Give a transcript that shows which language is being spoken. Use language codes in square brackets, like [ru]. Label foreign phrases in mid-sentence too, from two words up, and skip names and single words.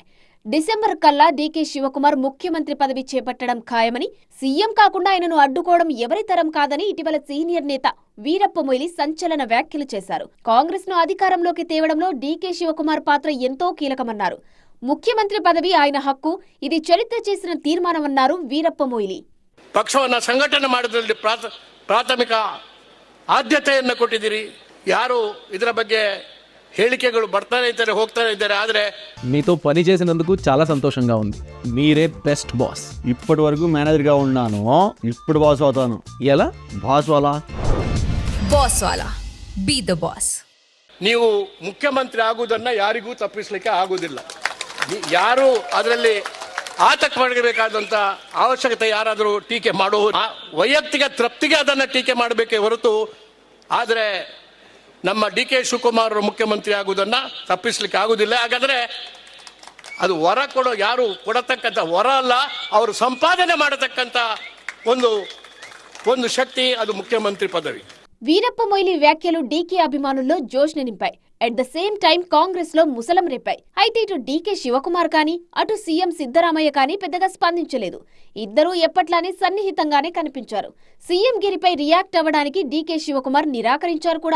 [te] డిసెంబర్ కల్లా డీకే శివకుమార్ ముఖ్యమంత్రి పదవి చేపట్టడం ఖాయమని, సీఎం కాకుండా ఆయనను అడ్డుకోవడం ఎవరి తరం కాదని ఇటీవల సీనియర్ నేత వీరప్ప మొయిలీ సంచలన వ్యాఖ్యలు చేశారు. కాంగ్రెస్ ను అధికారంలోకి తేవడంలో డీకే శివకుమార్ పాత్ర ఎంతో కీలకమన్నారు. ముఖ్యమంత్రి పదవి ఆయన హక్కు, ఇది చరిత్ర చేసిన తీర్మానమన్నారు వీరప్ప మొయిలీ. [kn] ಪಕ್ಷವನ್ನು ಸಂಘಟನೆ ಮಾಡೋದ್ರಲ್ಲಿ ಪ್ರಾಥಮಿಕ ಆದ್ಯತೆಯನ್ನು ಕೊಟ್ಟಿದ್ದೀರಿ. ಯಾರು ಇದರ ಬಗ್ಗೆ ಹೇಳಿಕೆಗಳು ಬರ್ತಾನೆ ಇದ್ದಾರೆ, ಹೋಗ್ತಾನೆ ಇದ್ದಾರೆ. ಆದರೆ [te] మీతో పని చేసినందుకు చాలా సంతోషంగా ఉంది. మీరే [en] best boss. [te] ఇప్పటి వరకు మేనేజర్గా ఉన్నాను, ఇప్పుడు బాస్ అవుతాను. ఎలా? [en] boss wala boss wala be the boss. [kn] ನೀವು ಮುಖ್ಯಮಂತ್ರಿ ಆಗುವುದನ್ನು ಯಾರಿಗೂ ತಪ್ಪಿಸಲಿಕ್ಕೆ ಆಗುವುದಿಲ್ಲ. ಯಾರು ಅದರಲ್ಲಿ ಆತಂಕ ಪಡಬೇಕಾದಂಥ ಅವಶ್ಯಕತೆ ಯಾರಾದರೂ ಟೀಕೆ ಮಾಡುವ ವೈಯಕ್ತಿಕ ತೃಪ್ತಿಗೆ ಅದನ್ನು ಟೀಕೆ ಮಾಡಬೇಕೇ ಹೊರತು, ಆದರೆ ನಮ್ಮ ಡಿ ಕೆ ಶಿವಕುಮಾರ್ ಮುಖ್ಯಮಂತ್ರಿ ಆಗುವುದನ್ನು ತಪ್ಪಿಸಲಿಕ್ಕೆ ಆಗುವುದಿಲ್ಲ. ಹಾಗಾದರೆ ಅದು ವರ ಕೊಡೋ, ಯಾರು ಕೊಡತಕ್ಕಂಥ ವರ ಅಲ್ಲ, ಅವರು ಸಂಪಾದನೆ ಮಾಡತಕ್ಕಂಥ ಒಂದು ಶಕ್ತಿ, ಅದು ಮುಖ್ಯಮಂತ್ರಿ పదవి. [te] వీరప్ప మొయిలీ వ్యాఖ్యలు డీకే అభిమానుల్లో జోష్ని నింపాయి. [en] at the same time [te] కాంగ్రెస్ లో ముసలం రేపాయి. అయితే ఇటు డీకే శివకుమార్ కానీ, అటు సీఎం సిద్ధరామయ్య కానీ పెద్దగా స్పందించలేదు. ఇద్దరూ ఎప్పట్లానే సన్నిహితంగానే కనిపించారు. సీఎం గిరిపై రియాక్ట్ అవ్వడానికి డీకే శివకుమార్ నిరాకరించారు కూడా.